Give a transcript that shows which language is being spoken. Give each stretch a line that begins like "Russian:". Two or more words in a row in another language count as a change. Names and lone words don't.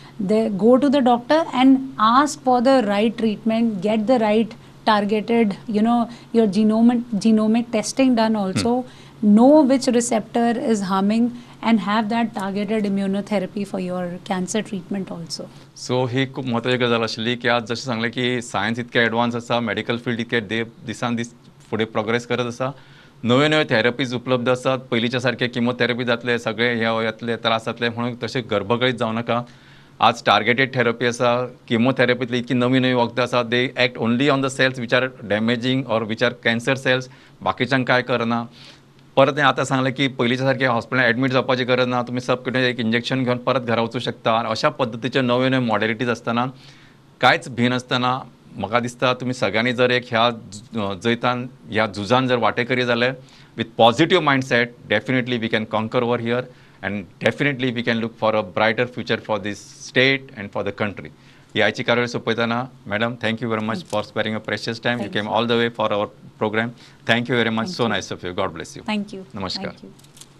English: Go to the doctor and ask for the right treatment, get the right targeted, your genomic testing done also, know which receptor is harming and have that targeted immunotherapy for your cancer treatment also.
Konkani: सो ही खूप महत्वाची गजाल आशिल्ली की आज जशें सांगलें की सायन्स इतकें एडवान्स आसा,
English: medical field
Konkani: इतकें दिसान दीस फुडें प्रोग्रेस करत आसा, नव्यो नव्यो थेरपीज उपलब्ध आसात. पयलींच्या सारके किमोथेरपी जातले, सगळे येतले त्रास जातले म्हणून तशें गरबगडीत जावं नाका. आज
English: targeted therapy
Konkani: आसा, किमोथेरपीतली इतकी नवी नवी वखदां आसा,
English: they act only on the cells which are damaging or which are cancer cells,
Konkani: बाकीच्यांक काय करना. परत हांवें आतां सांगलें की पयलींच्या सारकें हॉस्पिटलांत एडमीट जावपाची गरज ना, तुमी सबक्युटेनियस एक इंजेक्शन घेवन परत घरा वचूं शकता. अशा पद्दतीचे नवे नवे मॉडेलिटीज आसतना कांयच भिन आसतना म्हाका दिसता तुमी सगळ्यांनी जर एक ह्या जैतान ह्या झुजान जर वांटेकरी जाले
English: with positive mindset, definitely we can conquer over here and definitely we can look for a brighter future for this state and for the country.
Konkani: ह्याची कार्यावळ सोपयतना मॅडम,
English: thank you very much for sparing a precious time. you came all the way for our program. thank you very much so nice of you God bless you. Thank you.
Konkani: नमस्कार.
English: Thank you.